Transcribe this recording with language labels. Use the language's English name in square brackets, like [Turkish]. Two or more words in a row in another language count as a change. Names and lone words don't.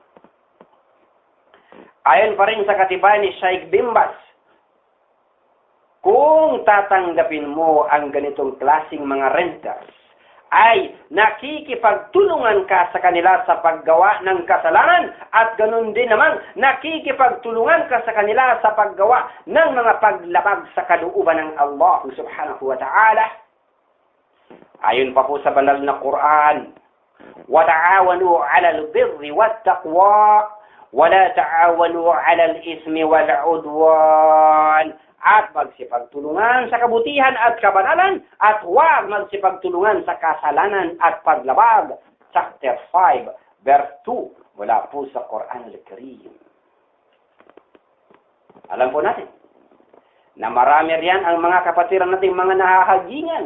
[Filipino] Ayon pa rin sa katibayan ni Sheikh Bin Baz, kung tatanggapin mo ang ganitong klaseng mga renters, ay nakikipagtulungan ka sa kanila sa paggawa ng kasalanan at ganun din naman nakikipagtulungan ka sa kanila sa paggawa ng mga paglabag sa kalooban ng Allah [Arabic] سبحانه وتعالى. [Filipino] Ayon pa po sa banal na Quran, [Arabic] وَتَعَاوَنُوا عَلَى الْبِرِّ وَالتَّقْوَى وَلَا تَعَاوَنُوا عَلَى الْإِثْمِ وَالْعُدْوَانِ. [Filipino] At magsipagtulungan sa kabutihan at kabanalan at huwag magsipagtulungan sa kasalanan at paglabag. [English] Chapter 5, verse 2, [Filipino] mula po sa Quran al-Karim. Alam po natin na marami riyan ang mga kapatiran nating mga nahahagingan.